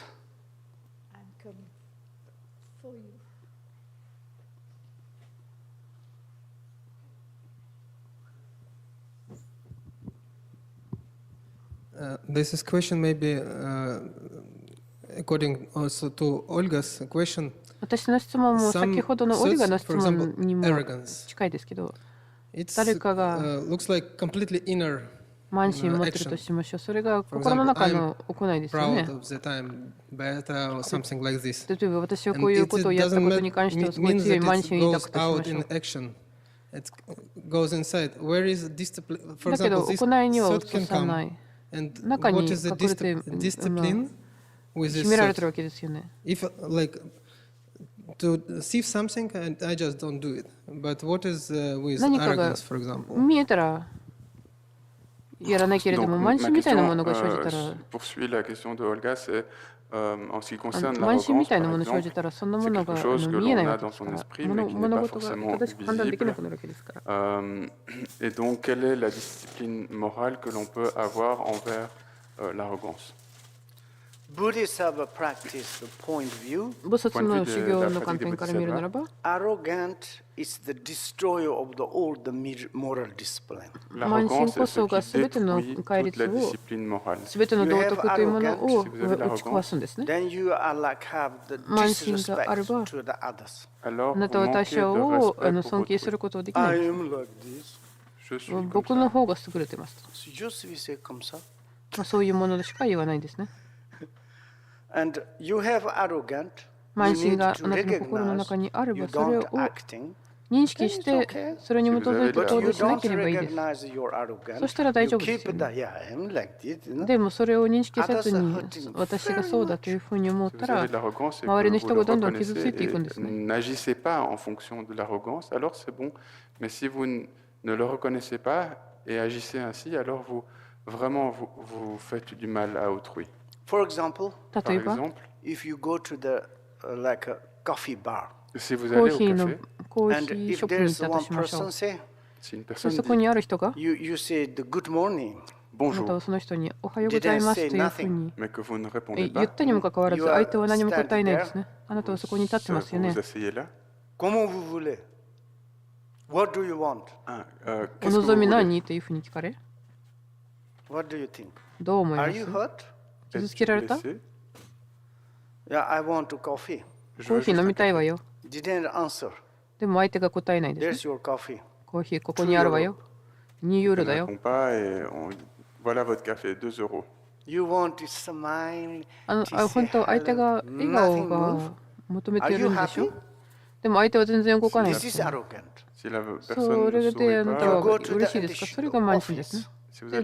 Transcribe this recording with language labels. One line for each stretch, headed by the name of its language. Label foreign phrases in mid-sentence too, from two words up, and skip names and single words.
English: I'm coming for you. This is question maybe according also to Olga's question.
Japanese: 私の質問も先ほどのオリガの質問にも近いですけど、 誰かが
English: looks like completely inner
Japanese: 慢心持ってるとしましょう。それが心の中の行いですよね。
English: proud of that I'm better or something like this.
Japanese: 例えば私はこう
English: And
Japanese: いう
English: it
Japanese: ことをやったことに関してはすごい
English: means
Japanese: 強い
English: that
Japanese: 慢
English: it
Japanese: 心を抱
English: goes
Japanese: くとしま
English: out
Japanese: しょ
English: in
Japanese: う。
English: action. It goes inside. Where is discipline? For
Japanese: だけど
English: example, this
Japanese: 行いには
English: thought
Japanese: 移
English: can
Japanese: さな
English: come.
Japanese: い。
English: And
Japanese: 中に
English: what is the
Japanese: 隠れて
English: discipline with
Japanese: 秘
English: this
Japanese: められて
English: thought?
Japanese: るわけですよね。
English: If like to see something and I just don't do it. But what is with
Japanese: 何かが
English: arrogance, for example?
Japanese: 見えたらやらないけれど
French: Donc,
Japanese: も、
French: ma
Japanese: 慢心みたいなも
French: question
Japanese: のが生じたら、
French: poursuit la question de Olga, c'est en ce qui concerne
Japanese: 慢心み
French: l'arrogance,
Japanese: たいな
French: par
Japanese: ものが生じ
French: exemple,
Japanese: たら、そんなも
French: c'est
Japanese: の
French: quelque
Japanese: が
French: chose que
Japanese: 見えない
French: l'on
Japanese: わ
French: a
Japanese: け
French: dans
Japanese: ですか
French: son
Japanese: ら、
French: esprit, mais qui n'est
Japanese: 物
French: pas
Japanese: 事が
French: forcément
Japanese: 正しく判断できな
French: visible.
Japanese: くなるわけですから。
French: Et donc, quelle est la discipline morale que l'on peut avoir envers l'arrogance?
English: Buddhists have a practice, the point of view.
Japanese: 菩薩の修行の観点から見るならば、
English: Arrogant is the destroyer of the old moral discipline.
Japanese: 慢心
French: L'arrogance
Japanese: こ
French: est
Japanese: そ
French: ce
Japanese: が
French: qui
Japanese: すべての
French: détruit
Japanese: 戒
French: toute
Japanese: 律
French: la
Japanese: を、
French: discipline morale.
Japanese: すべての道徳というものを
French: Si vous avez
Japanese: 打ち壊すんですね。
English: Then you are like have the
Japanese: 慢心があれ
English: disrespect
Japanese: ば、
English: to the others.
French: Alors,
Japanese: あな
French: vous
Japanese: たは他
French: manquez
Japanese: 者
French: de
Japanese: を
French: respect
Japanese: 尊
French: pour
Japanese: 敬す
French: autrui.
Japanese: ることができない。
English: I am like this.
French: Je suis comme
Japanese: 僕
French: ça.
Japanese: の方が優れてますと。
French: Je suis c'est comme ça.
Japanese: そういうものしか言わないですね。
English: And you have arrogant. You
Japanese: 慢心
English: need
Japanese: が
English: to
Japanese: あなたの心の
English: recognize
Japanese: 中にあれ
English: you
Japanese: ば、それ
English: don't
Japanese: を
English: acting.
Japanese: 認識して、それに基づいて
English: But
Japanese: 行
English: you
Japanese: 動しな
English: don't
Japanese: ければいいです。
English: recognize you're arrogant.
Japanese: そしたら大
English: You
Japanese: 丈夫です
English: keep
Japanese: よ
English: that.
Japanese: ね。
English: Yeah, I'm like this. You know?
Japanese: でもそれを認識せず
English: Others
Japanese: に
English: are hurting
Japanese: 私がそうだというふうに思っ
French: Si
Japanese: た
French: vous
Japanese: ら
French: avez de l'arrogance et
Japanese: 周りの
French: que
Japanese: 人
French: vous
Japanese: が
French: le
Japanese: どんどん傷つ
French: reconnaissez
Japanese: いていくんで
French: et
Japanese: すね。
French: n'agissez pas en fonction de l'arrogance, alors c'est bon. Mais si vous ne le reconnaissez pas et agissez ainsi, alors vous faites du mal à autrui.
English: For example,
French: Par
Japanese: 例えば
French: exemple,
English: if you go to the like a coffee bar,
French: si vous
Japanese: コ
French: allez
Japanese: ー
French: au
Japanese: ヒーの
French: café,
Japanese: コー
English: and
Japanese: ヒー
English: if
Japanese: ショップに行
English: there's
Japanese: ったと
English: one
Japanese: しましょ
English: person
Japanese: う。
English: say,
French: si une
Japanese: で
French: personne
Japanese: そこ
French: dit
Japanese: にある人が
English: you say the good morning,
Japanese: あなた
French: bonjour,
Japanese: はその人におはようございますというふうに
French: mais que vous ne
Japanese: 言
French: répondez
Japanese: っ
French: pas,
Japanese: たにもかかわらず
English: You are
Japanese: 相手は何も答えないですね。あなたはそこに立ってますよ
French: vous
Japanese: ね。
French: vous asseyez là. comment vous voulez?
English: What do you want? Ah,
Japanese: お
French: qu'est-ce que
Japanese: 望
French: vous
Japanese: み
French: voulez?
Japanese: 何というふうに聞かれ、
English: What do you think?
Japanese: どう思いま
English: Are
Japanese: す
English: you hurt?
Japanese: 傷つけられた？
French: Blessé?
English: Yeah, I want coffee.
French: Je
Japanese: コ
French: veux
Japanese: ーヒー
French: juste
Japanese: 飲
French: un
Japanese: みたい
French: café.
Japanese: わよ。
English: Didn't answer.
Japanese: でも相手が答えないですね。
English: There's your coffee.
Japanese: コーヒーここにあるわよ。2ユーロ
French: Elle
Japanese: だ
French: ne
Japanese: よ。
French: répond pas et voilà votre café, 2 euros.
English: You want to smile.
Japanese: 本当は相手が笑顔が求めているんでしょ。でも相手は全然動かないわ
English: This
Japanese: け
English: is
Japanese: です。
English: arrogant.
French: Si la
Japanese: そ
French: personne
Japanese: れ
French: ne
Japanese: であ
French: sourit
Japanese: なた
French: pas,
Japanese: は嬉しいですか？それが慢心ですね。